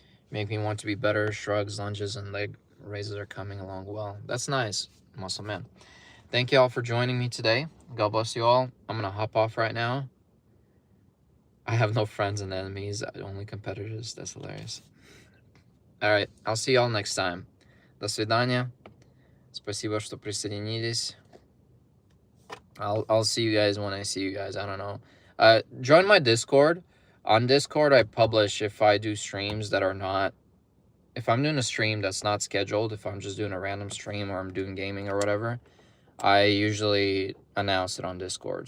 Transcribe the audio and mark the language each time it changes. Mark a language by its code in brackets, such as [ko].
[en] make me want to be better. Shrugs, lunges, and leg raises are coming along well. That's nice, muscle man. Thank you all for joining me today. God bless you all. I'm gonna hop off right now. I have no friends and enemies, only competitors. That's hilarious. All right, I'll see y'all next time. [ru] До свидания. Спасибо, что присоединились. [en] I'll see you guys when I see you guys. I don't know. Join my Discord. On Discord, I publish if I do streams that are not... If I'm doing a stream that's not scheduled, if I'm just doing a random stream or I'm doing gaming or whatever, I usually announce it on Discord.